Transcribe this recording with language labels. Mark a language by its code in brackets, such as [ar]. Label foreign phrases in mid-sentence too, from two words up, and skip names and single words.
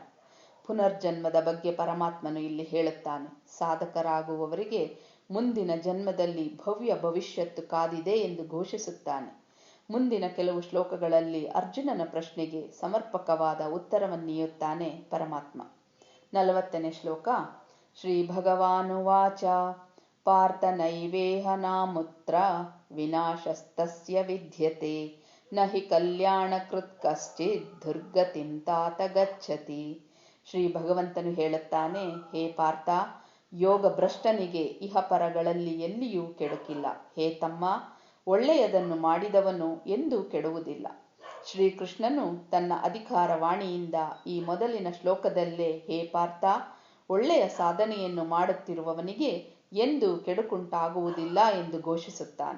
[kn] ಪುನರ್ಜನ್ಮದ ಬಗ್ಗೆ ಪರಮಾತ್ಮನು ಇಲ್ಲಿ ಹೇಳುತ್ತಾನೆ. ಸಾಧಕರಾಗುವವರಿಗೆ ಮುಂದಿನ ಜನ್ಮದಲ್ಲಿ ಭವ್ಯ ಭವಿಷ್ಯತ್ತು ಕಾದಿದೆ ಎಂದು ಘೋಷಿಸುತ್ತಾನೆ. ಮುಂದಿನ ಕೆಲವು ಶ್ಲೋಕಗಳಲ್ಲಿ ಅರ್ಜುನನ ಪ್ರಶ್ನೆಗೆ ಸಮರ್ಪಕವಾದ ಉತ್ತರವನ್ನೀಯುತ್ತಾನೆ ಪರಮಾತ್ಮ. 40ನೇ ಶ್ಲೋಕ. [sa] ಶ್ರೀ ಭಗವಾನುವಾಚ ಪಾರ್ಥ ನೈವೇಹ ನಾಮುತ್ರ ವಿನಾಶಸ್ತಸ್ಯ ವಿದ್ಯತೆ ನ ಹಿ ಕಲ್ಯಾಣಕೃತ್ ಕಶ್ಚಿತ್ ದುರ್ಗತಿಂ ತಾತ ಗಚ್ಚತಿ. [kn] ಶ್ರೀ ಭಗವಂತನು ಹೇಳುತ್ತಾನೆ, ಹೇ ಪಾರ್ಥ, ಯೋಗ ಭ್ರಷ್ಟನಿಗೆ ಇಹಪರಗಳಲ್ಲಿ ಎಲ್ಲಿಯೂ ಕೆಡುಕಿಲ್ಲ. ಹೇ ತಮ್ಮ, ಒಳ್ಳೆಯದನ್ನು ಮಾಡಿದವನು ಎಂದೂ ಕೆಡುವುದಿಲ್ಲ. ಶ್ರೀಕೃಷ್ಣನು ತನ್ನ ಅಧಿಕಾರ ವಾಣಿಯಿಂದ ಈ ಮೊದಲಿನ ಶ್ಲೋಕದಲ್ಲೇ ಹೇ ಪಾರ್ಥ, ಒಳ್ಳೆಯ ಸಾಧನೆಯನ್ನು ಮಾಡುತ್ತಿರುವವನಿಗೆ ಎಂದೂ ಕೆಡುಕುಂಟಾಗುವುದಿಲ್ಲ ಎಂದು ಘೋಷಿಸುತ್ತಾನೆ.